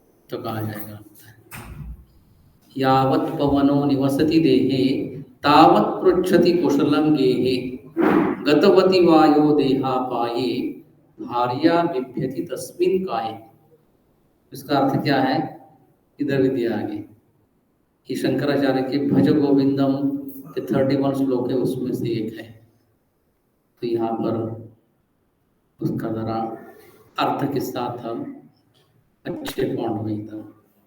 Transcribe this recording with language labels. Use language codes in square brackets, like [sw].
[hi] तो कहा जाएगा [sa] यावत् पवनो निवसति देहे तावत् पृच्छति कुशलं गेहे, गतवती वायो देहा पाये भार्या बिभ्यति तस्मिन् काये। [hi] इसका अर्थ क्या है, इधर भी दिया आगे। ये शंकराचार्य के भज गोविंदम के 31 श्लोक है, उसमें से एक है। तो यहाँ पर उसका जरा अर्थ के साथ हम अच्छे पॉइंट में था।